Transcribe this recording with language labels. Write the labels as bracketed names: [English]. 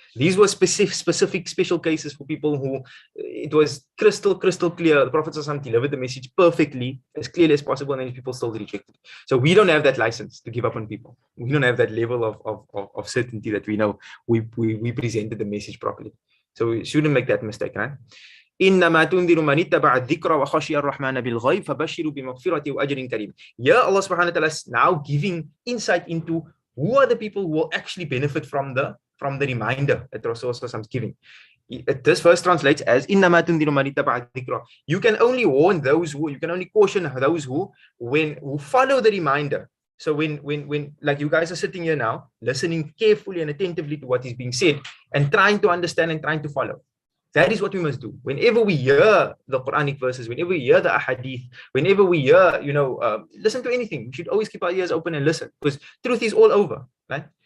[English] These were specific special cases for people who it was crystal clear. The Prophet ﷺ delivered the message perfectly, as clearly as possible, and people still rejected. So we don't have that license to give up on people. We don't have that level of certainty that we know we presented the message properly. So we shouldn't make that mistake, right? [Arabic] إنما تنذر من اتبع الذكر وخشي الرحمن بالغيب فبشروا بمغفرة وأجر كريم. [English] Here Allah subhanahu wa ta'ala is now giving insight into who are the people who will actually benefit from the reminder that Rasulullah is giving. This verse translates as [Arabic] إنما تنذر من اتبع الذكر. [English] You can only warn those who, you can only caution those who follow the reminder. So when like you guys are sitting here now, listening carefully and attentively to what is being said and trying to understand and trying to follow. That is what we must do. Whenever we hear the Quranic verses, whenever we hear the ahadith, whenever we hear, listen to anything, we should always keep our ears open and listen, because truth is all over, right?